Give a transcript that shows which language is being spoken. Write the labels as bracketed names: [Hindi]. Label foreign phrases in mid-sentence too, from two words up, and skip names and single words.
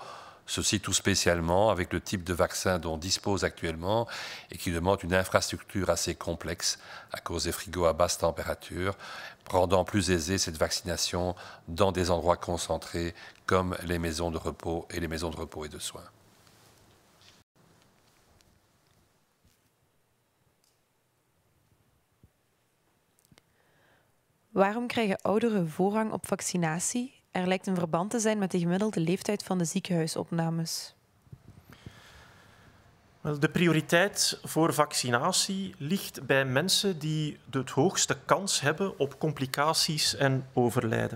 [French] Ceci tout spécialement avec le type de vaccin dont on dispose actuellement et qui demande une infrastructure assez complexe à cause des frigos à basse température, rendant plus aisée cette vaccination dans des endroits concentrés comme les maisons de repos et les maisons de repos et de soins. [Dutch] Waarom krijgen ouderen voorrang op vaccinatie? Er lijkt een verband te zijn met de gemiddelde leeftijd van de ziekenhuisopnames. De prioriteit voor vaccinatie ligt bij mensen die de hoogste kans hebben op complicaties en overlijden.